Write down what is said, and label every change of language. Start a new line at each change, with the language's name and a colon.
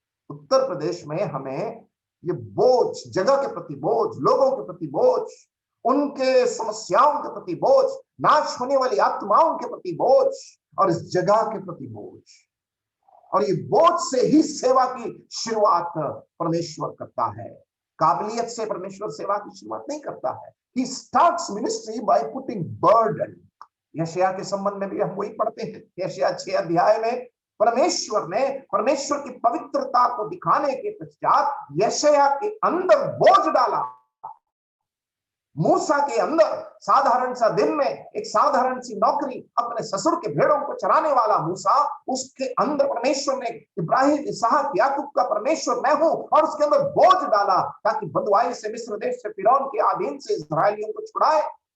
Hindi: उत्तर प्रदेश में हमें ये बोझ, जगह के प्रति बोझ, लोगों के प्रति बोझ, उनके समस्याओं के प्रति बोझ, नाश होने वाली आत्माओं के प्रति बोझ और इस जगह के प्रति बोझ, और ये बोझ से ही सेवा की शुरुआत परमेश्वर करता है। काबिलियत से परमेश्वर सेवा की शुरुआत नहीं करता है।
English: He starts ministry by putting burden.
Hindi: यशायाह के संबंध में भी हम वही पढ़ते हैं। यशायाह 6 अध्याय में परमेश्वर ने परमेश्वर की पवित्रता को दिखाने के पश्चात यशायाह के अंदर बोझ डाला। मूसा के अंदर साधारण सा दिन में एक साधारण सी नौकरी, अपने ससुर के भेड़ों को चराने वाला मूसा, उसके अंदर परमेश्वर ने इब्राहिम, इसहाक, याकूब का परमेश्वर मैं हूं, और उसके अंदर बोझ डाला ताकि बंधुआई से, मिस्र देश से, फिरौन के अधीन से इस्राएलियों को छुड़ाए।